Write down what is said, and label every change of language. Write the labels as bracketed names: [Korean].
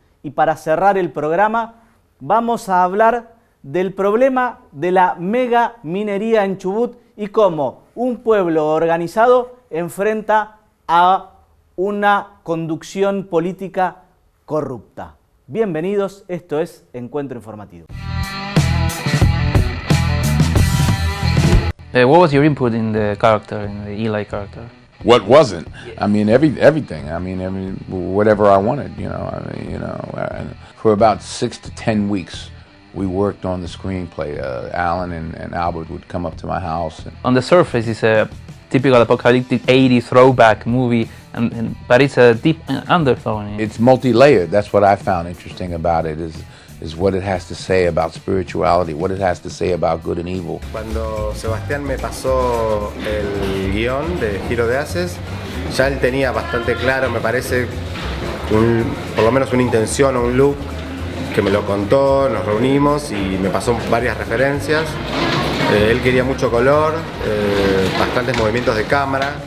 [Spanish] Y para cerrar el programa vamos a hablar del problema de la mega minería en Chubut y cómo un pueblo organizado enfrenta a una conducción política corrupta. Bienvenidos, esto es Encuentro Informativo. [English] What was your input in the character, in the Eli character? What wasn't? I mean, everything. I mean, whatever I wanted. And for about 6 to 10 weeks, we worked on the screenplay. Alan and Albert would come up to my house. On the surface, it's a typical apocalyptic 80s throwback movie, but it's a deep undertone. It's multi-layered. That's what I found interesting about it, is what it has to say about spirituality, what it has to say about good and evil. [Spanish] Cuando Sebastián me pasó el guión de Giro de Haces, ya él tenía bastante claro, me parece, por lo menos una intención o un look, que me lo contó, nos reunimos y me pasó varias referencias. Él quería mucho color, bastantes movimientos de cámara.